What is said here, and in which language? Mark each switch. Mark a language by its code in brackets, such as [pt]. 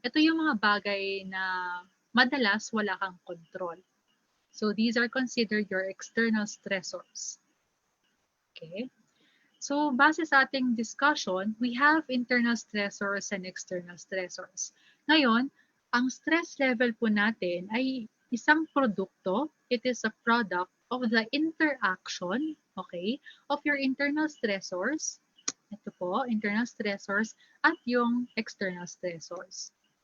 [tl] Ito yung mga bagay na madalas wala kang control. [en] So these are considered your external stressors. Okay? [tl] So base sa ating [en] discussion, we have internal stressors and external stressors. [tl] Ngayon, ang stress level po natin ay isang produkto. [en] It is a product of the interaction, okay, of your internal stressors. [tl] Ito po, internal stressors at yung external stressors.